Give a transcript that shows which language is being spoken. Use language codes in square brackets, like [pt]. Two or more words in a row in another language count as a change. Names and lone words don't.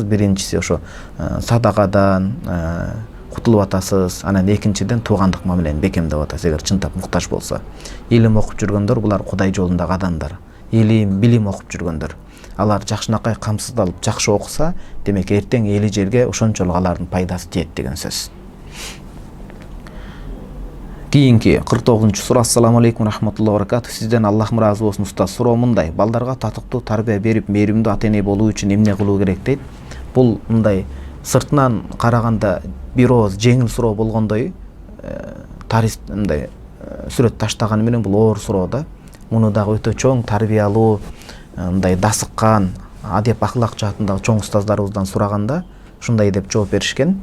[ky] Биринчиси ошо садакадан кутулуп атасыз, анан экинчиден туугандык мамилени бекемдеп атасыз, эгер чындап муктаж болсо. Илим окуп жүргөндөр булар Кудай жолундагы адамдар. Илим, билим окуп жүргөндөр. Алар жакшынакай камсыздалып жакшы окуса, демек эртең эли жерге ошончолук алардын пайдасы тиет деген сөз. Кийинки 49-чу суроо. [ar] السلام عليكم ورحمة الله وبركاته. [ky] Сизден Аллах разы болсун устаз. Суроо мындай: балдарга татыктуу тарбия берип, мээримдүү ата-эне болуу үчүн эмне кылуу керек дейт. Бул мындай сыртынан караганда бир ооз жеңил суроо болгондой, мындай сүрөт таштаганы менен бул оор суроо да. Муну дагы өтө чоң тарбиялуу, мындай дасыккан, адеп ахлак жаатындагы чоң устаздарыбыздан сураганда ушундай деп жооп беришкен.